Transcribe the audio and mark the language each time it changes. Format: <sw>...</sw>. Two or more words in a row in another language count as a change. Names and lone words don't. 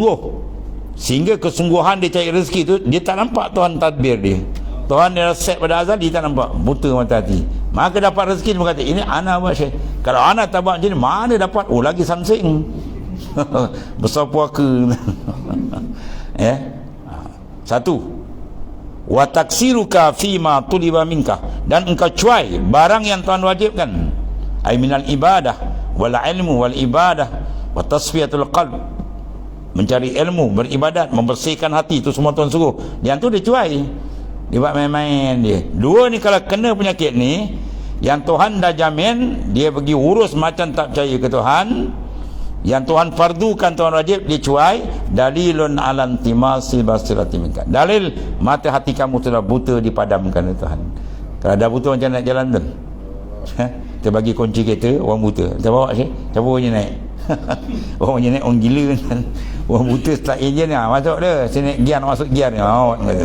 <ms>Sehingga kesungguhan dia cari rezeki tu, dia tak nampak Tuhan tadbir dia. Tuhan dia set pada azal, dia tak nampak, buta mata hati. Maka dapat rezeki, dia kata ini ana buat syekh. Kalau ana tak buat macam ni, mana dapat? Oh, lagi samsing. Besar puaka. Ya. Satu,</ms> <ar>وتقصيرك فيما طلب منك,</ar> <ms>dan engkau cuai barang yang Tuhan wajibkan,</ms> <ar>أي من العبادة والعلم والعبادة وتصفية القلب,</ar> <ms>mencari ilmu, beribadat, membersihkan hati, itu semua Tuhan suruh. Yang tu dia cuai, dia buat main-main dia. Dua ni kalau kena penyakit ni, yang Tuhan dah jamin, dia pergi urus macam tak percaya ke Tuhan. Yang Tuhan fardukan, Tuhan wajib, dia cuai.</ms> <ar>دليل على انطماس البصيرة منك,</ar> <ms>dalil mata hati kamu telah buta, dipadamkan oleh Tuhan. Kalau dah buta macam nak jalan tu, kita bagi kunci kereta, orang buta, kita bawa sih, cuba je naik. Orang je naik, orang gila kan. Orang buta start enjin ni, masuk dia, sini naik gear, masuk gear ni, kata.</ms>